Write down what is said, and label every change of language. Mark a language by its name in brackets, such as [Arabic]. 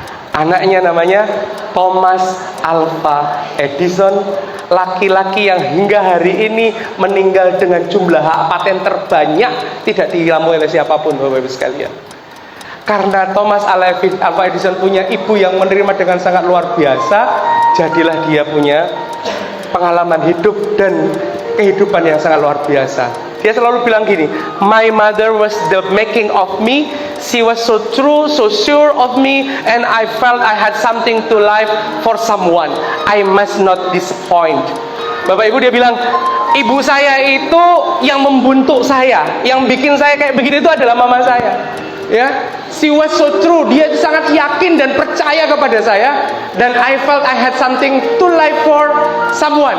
[Indonesian] Anaknya namanya Thomas Alva Edison, laki-laki yang hingga hari ini meninggal dengan jumlah hak paten terbanyak, tidak dilampaui oleh siapapun, Bapak Ibu sekalian. Karena Thomas Alva Edison punya ibu yang menerima dengan sangat luar biasa, jadilah dia punya pengalaman hidup dan kehidupan yang sangat luar biasa. Dia selalu bilang gini, [English] my mother was the making of me. She was so true, so sure of me, and I felt I had something to live for someone. I must not disappoint. [Indonesian] Bapak Ibu, dia bilang, ibu saya itu yang membentuk saya, yang bikin saya kayak begini itu adalah mama saya. [English] Ya, she was so true. [Indonesian] Dia sangat yakin dan percaya kepada saya, dan [English] I felt I had something to live for someone.